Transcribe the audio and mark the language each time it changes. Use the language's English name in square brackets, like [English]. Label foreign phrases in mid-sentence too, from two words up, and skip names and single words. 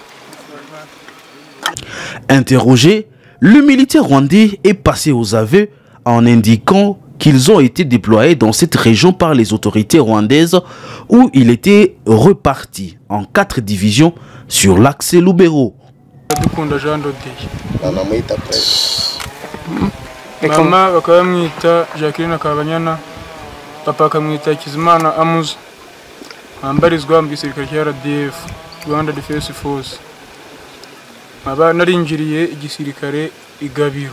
[French] Interrogé, le militaire rwandais est passé aux aveux en indiquant qu'ils ont été déployés dans cette région par les autorités rwandaises où il était reparti en 4 divisions sur l'axe Lubero. [Kinyarwanda] Mama bakamwita Jacqueline Kabanyana, papa akamwita Kizimana Amuzi, ambarizwa mu gisirikare cya RDF, Rwanda Defense Force. Aba narinjiriye igisirikare igabiro.